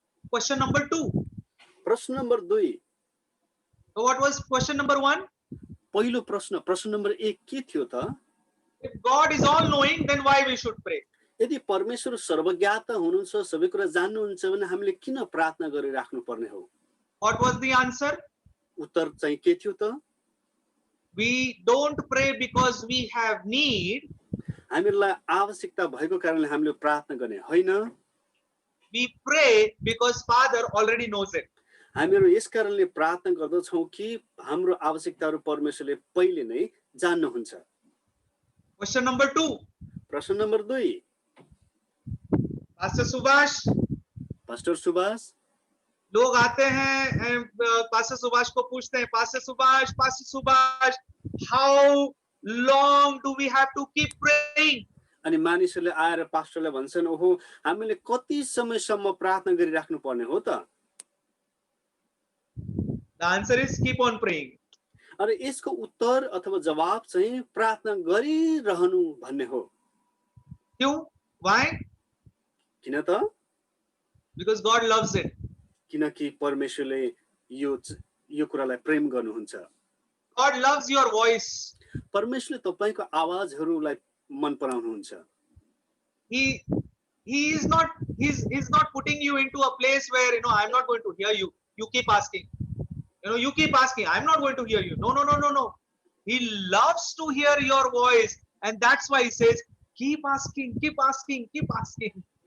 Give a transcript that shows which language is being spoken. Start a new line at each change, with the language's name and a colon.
English: Question number 2.
Nepali: प्रश्न number 2।
English: So what was question number 1?
Nepali: पहिलो प्रश्न नम्बर 1 के थियो त?
English: If God is all knowing, then why we should pray?
Nepali: यदि परमेश्वर सर्वज्ञाता हुनुहुन्छ, सबै कुरा जान्नुहुन्छ भने हामीले किन प्रार्थना गरिराख्नु पर्ने हो?
English: What was the answer?
Nepali: उत्तर चाहिँ के थियो त?
English: We don't pray because we have need.
Nepali: हामीलाई आवश्यकता भएको कारणले हामीले प्रार्थना गर्ने होइन।
English: We pray because Father already knows it.
Nepali: हामीहरू यस कारणले प्रार्थना गर्दछौँ कि हाम्रो आवश्यकताहरू परमेश्वरले पहिले नै जान्नुहुन्छ।
English: Question number 2.
Nepali: प्रश्न number 2।
English: Pastor Subhash,
Nepali: pastor Subhash,
Hindi: लोग आते हैं पास्टर सुभाष को पूछते हैं, pastor Subhash,
English: how long do we have to keep praying?
Nepali: अनि मानिसहरूले आएर पास्टरलाई भन्छन्, ओहो हामीले कति समयसम्म प्रार्थना गरिराख्नु पर्ने हो त?
English: The answer is keep on praying.
Nepali: अरे यसको उत्तर अथवा जवाब चाहिँ प्रार्थना गरिरहनु भन्ने हो।
Hindi: क्यों?
English: Why?
Nepali: किन त?
English: Because God loves it.
Nepali: किनकि परमेश्वरले यो कुरालाई प्रेम गर्नुहुन्छ।
English: God loves your voice.
Nepali: परमेश्वरले तपाईको आवाजहरूलाई मन पराउनुहुन्छ।
English: He's not putting you into a place where I'm not going to hear you. You keep asking. You keep asking. I'm not going to hear you. No. He loves to hear your voice, and that's why he says, Keep asking, keep asking, keep asking.